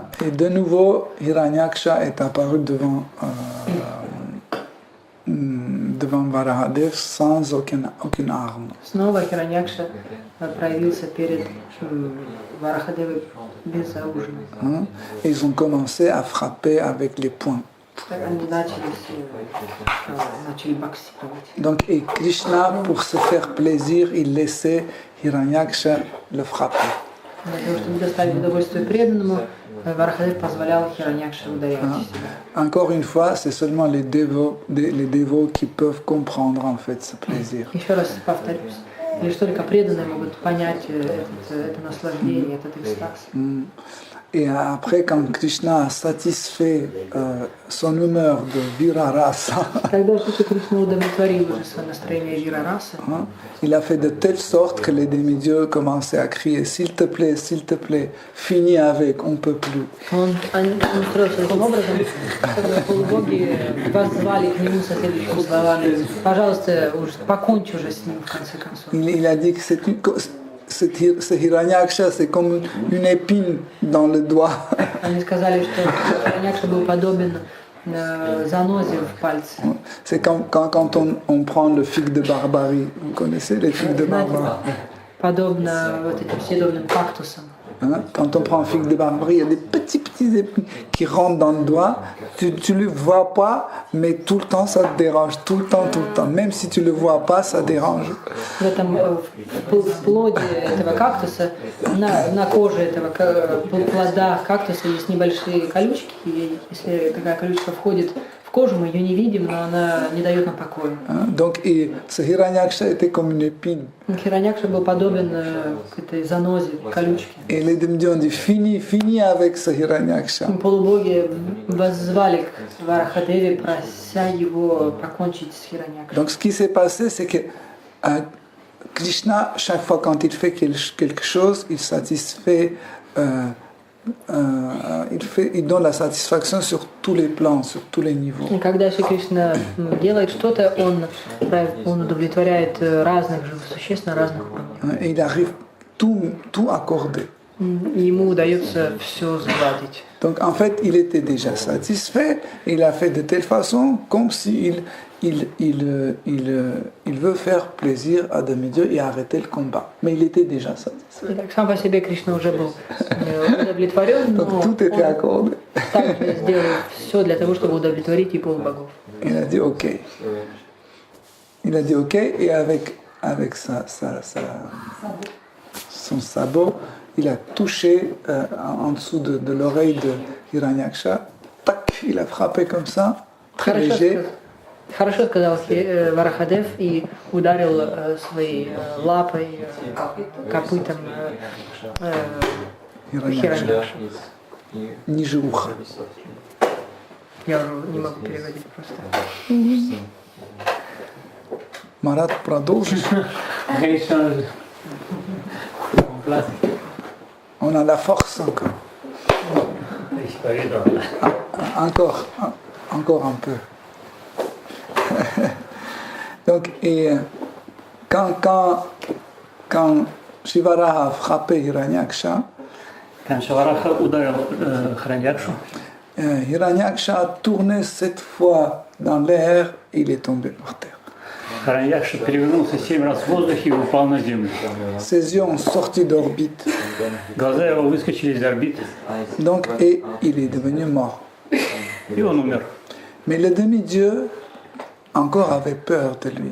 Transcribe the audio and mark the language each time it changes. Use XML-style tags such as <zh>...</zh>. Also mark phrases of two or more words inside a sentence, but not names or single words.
<fr>Et de nouveau, Hiranyaksha est apparu devant Varahadev sans aucune arme.</fr> <ru>Снова Хираньякша проявился перед Варахадевой безоружным.</ru> <fr>Et ils ont commencé à frapper avec les poings.</fr> <ru>Они начали боксировать.</ru> <fr>Donc, et Krishna, pour se faire plaisir, il laissait Hiranyaksha le frapper.</fr> <ru>Для того, чтобы доставить удовольствие преданному, Варахадев позволял Хираньякше ударять себя.</ru> <fr>Encore une fois, c'est seulement les dévots qui peuvent comprendre en fait ce plaisir.</fr> <ru>Еще раз повторюсь, лишь только преданные могут понять это наслаждение, этот экстаз.</ru> <fr>Et après, quand Krishna a satisfait son humeur de Virarasa,</fr> <ru>Когда Шри Кришна удовлетворил уже свое настроение Вирараса,</ru> <fr>il a fait de telle sorte que les demi-dieux commençaient à crier s'il te plaît, finis avec, on peut plus.</fr> <ru>он устроился таким образом, чтобы полубоги воззвали к нему со следующими словами: «Пожалуйста, уж покончи уже с ним в конце концов».</ru> <fr>Il a dit que ce Hiranyaksha, c'est comme une épine dans le doigt.</fr> <ru>Они сказали, что Хираньякша был подобен занозе в пальце.</ru> <fr>C'est quand on prend le fig de Barbarie. Vous connaissez les figues de Barbarie?</fr> <ru>Подобно вот этим съедобным кактусам.</ru> <fr>Quand on prend un fig de Barbarie, il y a des petits épines qui rentrent dans le doigt. Tu ne le vois pas, mais tout le temps ça te dérange. Tout le temps. Même si tu ne le vois pas, ça dérange.</fr> <ru>В плоде этого кактуса, на коже этого плода кактуса есть небольшие колючки. И если такая колючка входит в кожу, мы ее не видим, но она не дает нам покоя.</ru> <fr>Donc, ce Hiranyaksha était comme une épine.</fr> <ru>Хираньякша был подобен к этой занозе, колючке.</ru> <fr>Et les demi-dieux ont dit finis avec ce Hiranyaksha.</fr> <ru>Полубоги воззвали к Варахадеве, прося его покончить с Хираньякшей.</ru> <fr>Donc, ce qui s'est passé, c'est que Krishna, chaque fois quand il fait quelque chose, il satisfait. Il donne la satisfaction sur tous les plans, sur tous les niveaux.</fr> <ru>И когда Шри Кришна делает что-то, он удовлетворяет разных живых существ на разных уровнях.</ru> <fr>Et il arrive tout accorder.</fr> <ru>ему удается все сгладить.</ru> <fr>Donc en fait, il était déjà satisfait, il a fait de telle façon comme s'il il veut faire plaisir à demi-dieu et arrêter le combat. Mais il était déjà satisfait.</fr> <ru>Так, сам по себе Кришна уже был удовлетворен, но</ru> <fr>Donc tout était accordé.</fr> <ru>также сделал все для того, чтобы удовлетворить и полубогов.</ru> <fr>Il a dit OK. Il a dit OK et avec son sabot, il a touché en dessous de l'oreille de Hiranyaksha. Tac, il a frappé comme ça, très léger.</fr> <ru>Хорошо сказал Варахадев и ударил своей лапой, копытом Хираньякша. Ниже уха. Я уже не могу переводить просто. Марат, продолжишь?</ru> <fr>On a la force encore. Encore un peu. Donc, et quand Shivaraha a frappé Hiranyaksha, Hiranyaksha a tourné 7 fois dans l'air et il est tombé par terre.</fr> <ru>Hiranyaksha перевернулся 7 раз в воздухе и упал на землю.</ru> <fr>Ses yeux ont sorti d'orbite.</fr> <ru>Глаза его выскочили из орбиты.</ru> <fr>Donc, et il est devenu mort.</fr> <ru>И он умер.</ru> <fr>Mais le demi-dieu encore avait peur de lui.</fr>